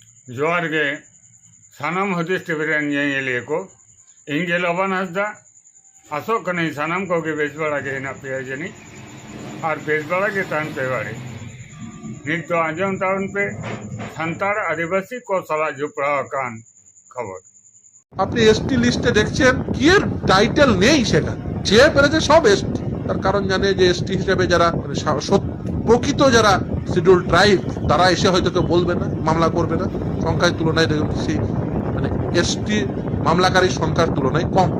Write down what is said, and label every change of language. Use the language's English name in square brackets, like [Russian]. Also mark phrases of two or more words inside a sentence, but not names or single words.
[Santali] जोहार गे सानाम हदीस टिबरेन ये को इंगे लबन हसदा आसो कने सानाम को के बेच बड़ा के ना पे जनी और बेच बड़ा के तान पे वाले नित तो आजम ताउन पे संताड़ आदिवासी को सला जुपड़ा कान खबर [Bangla] আপনি এসটি লিস্টে দেখছেন কি এর টাইটেল নেই, সেটা যে পেরেছে সব এসটি। তার কারণ জানে যে এসটি হিসেবে যারা প্রকৃত যারা [English] schedule tribe [Bangla] তারা এসে হয়তো কেউ বলবে না, মামলা করবে না। সংখ্যার তুলনায় দেখছি মানে এসটি মামলাকারীর সংখ্যার তুলনায় কম হয়।